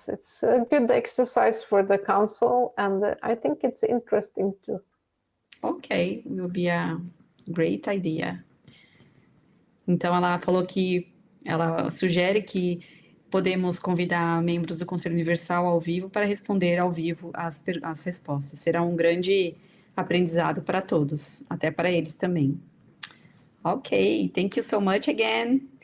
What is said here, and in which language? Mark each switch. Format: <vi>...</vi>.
<en>It's a good exercise for the council, and I think it's interesting too. Okay, will be a great idea.</en> <pt>Então, ela falou que ela sugere que podemos convidar membros do Conselho Universal ao vivo para responder ao vivo as respostas. Será um grande aprendizado para todos, até para eles também.</pt> <en>Okay, thank you so much again.</en>